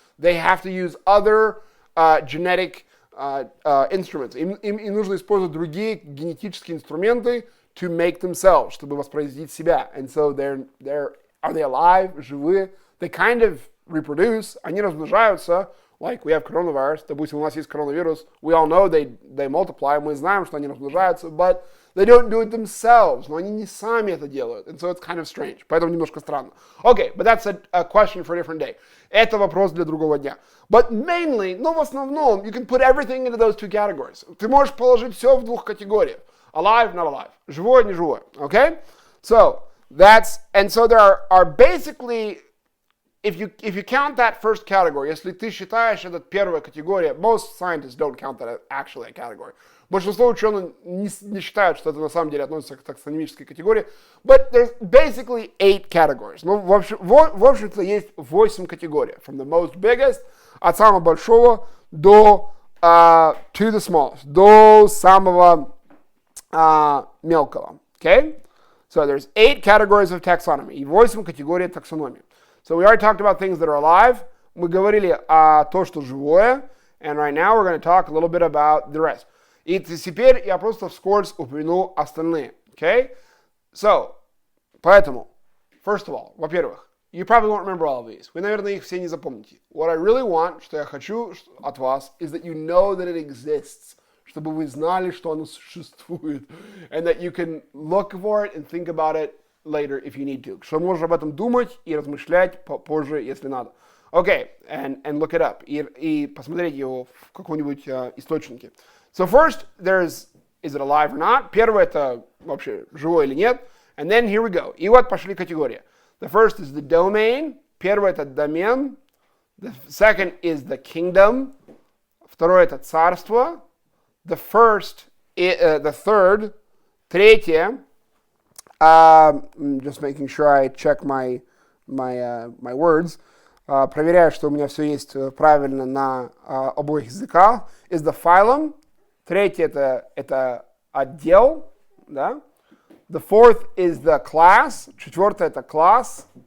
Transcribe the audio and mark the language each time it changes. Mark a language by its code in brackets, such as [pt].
[en] They have to use other genetic instruments. [ru] Им нужно использовать другие генетические инструменты [en] to make themselves, [ru] чтобы воспроизводить себя. [en] And so are they alive? [ru] Живые? [en] They kind of reproduce. [ru] Они размножаются. [en] Like we have coronavirus. [ru] Допустим, у нас есть коронавирус. [en] We all know they multiply. [ru] Мы знаем, что они размножаются, [en] but they don't do it themselves. [ru] Но они не сами это делают. [en] And so it's kind of strange. [ru] Поэтому немножко странно. [en] Okay, but that's a question for a different day. [ru] Это вопрос для другого дня. [en] But mainly, [ru] но в основном, [en] you can put everything into those two categories. [ru] Ты можешь положить все в двух категориях. [en] Alive, not alive. [ru] Живое, не живое. [en] Okay? So there are basically, if you count that first category, [ru] если ты считаешь это первая категория, [en] most scientists don't count that actually a category. [ru] Большинство ученых не считают, что это на самом деле относится к таксономической категории. [en] But there's basically 8 categories. [ru] Ну, в общем-то, есть 8 категорий. [en] From the most biggest, [ru] от самого большого до [en] to the smallest, [ru] до самого мелкого. [en] Okay? So there's 8 categories of taxonomy. [ru] И 8 категорий таксономии. [en] So we already talked about things that are alive. [ru] Мы говорили о том, что живое. [en] And right now we're going to talk a little bit about the rest. [ru] И теперь я просто вскользь упомяну остальные. [en] Okay? So, [ru] поэтому, [en] first of all, [ru] во-первых, [en] you probably won't remember all of these. [ru] Вы, наверное, их все не запомните. [en] What I really want, [ru] что я хочу от вас, [en] is that you know that it exists. [ru] Чтобы вы знали, что оно существует. [en] And that you can look for it and think about it later if you need to. [ru] Что можно об этом думать и размышлять позже, если надо. [en] Okay, and look it up. [ru] И посмотреть его в каком-нибудь источнике. [en] So first, is it alive or not? [ru] Первое это вообще живой или нет. [en] And then here we go. [ru] И вот пошли категории. [en] The first is the domain. [ru] Первое это домен. [en] The second is the kingdom. [ru] Второе это царство. [en] The third. Третье. Just making sure I check my my words, [ru] проверяю, что у меня все есть правильно на обоих языках, [en] is the phylum. [ru] Третий это отдел, да? [en] The fourth is the class. [ru] Четвертый это класс.